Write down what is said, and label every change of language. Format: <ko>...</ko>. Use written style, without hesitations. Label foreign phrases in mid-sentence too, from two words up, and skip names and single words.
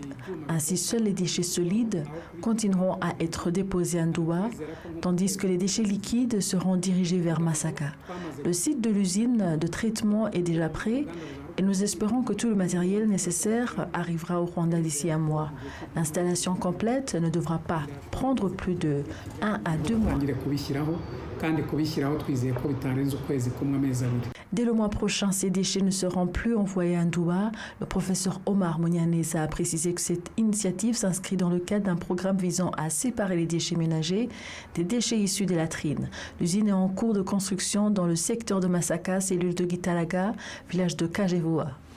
<fr>Ainsi, seuls les déchets solides continueront à être déposés à Nduba, tandis que les déchets liquides seront dirigés vers Masaka. Le site de l'usine de traitement est déjà prêt et nous espérons que tout le matériel nécessaire arrivera au Rwanda d'ici un mois. L'installation complète ne devra pas prendre plus de 1 à 2 mois.</fr> <rw>kandi kubishyiraho twizeye ko bitarenze ukwezi kumwe amezi abiri.</rw> <fr>Dès le mois prochain, ces déchets ne seront plus envoyés à Ndouba. Le professeur Omar Mounianesa a précisé que cette initiative s'inscrit dans le cadre d'un programme visant à séparer les déchets ménagers des déchets issus des latrines. L'usine est en cours de construction dans le secteur de Massaka, cellule de Gitalaga, village de Kajevoa.</fr>